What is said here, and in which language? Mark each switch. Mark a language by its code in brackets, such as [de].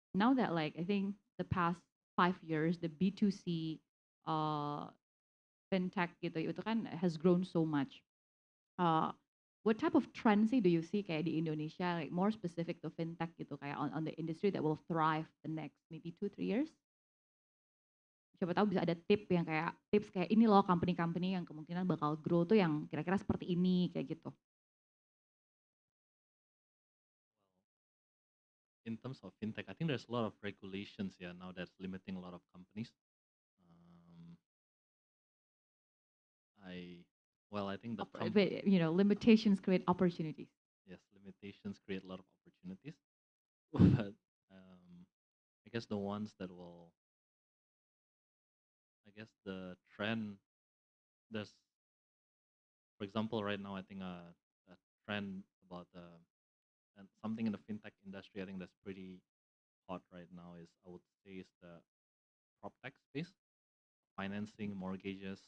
[en] Now that like I think the past 5 years the B2C uh, fintech [id] gitu itu kan [en] has grown so much. What type of trends [id] sih [en] do you see [id] kayak di Indonesia [en] like more specific to fintech [id] gitu kayak [en] on the industry that will thrive the next maybe 2-3 years? [id] Siapa tahu bisa ada tips kayak ini loh company-company yang kemungkinan bakal grow tuh yang kira-kira seperti ini kayak gitu. [en] In terms of fintech, I think there's a lot of regulations here now that's limiting a lot of companies. Um, I well, I think But limitations create opportunities. yes, limitations create a lot of opportunities, but I guess the ones that will, I guess the trend, there's, for example, right now I think a trend about and something in the fintech industry I think that's pretty hot right now is I would say is the prop tech space, financing, mortgages.